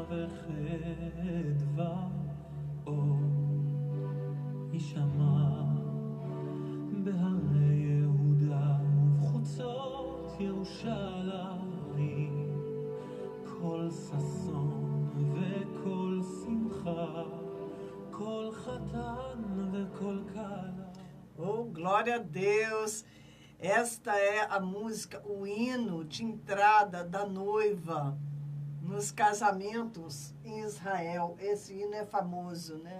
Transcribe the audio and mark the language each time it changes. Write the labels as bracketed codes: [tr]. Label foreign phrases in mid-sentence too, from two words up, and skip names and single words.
[he] וחדווה אור יישמע בהרי יהודה ובחוצות ירושלים כל ששון וכל שמחה. [pt] Oh, glória a Deus! Esta é a música, o hino de entrada da noiva nos casamentos em Israel. Esse hino é famoso, né?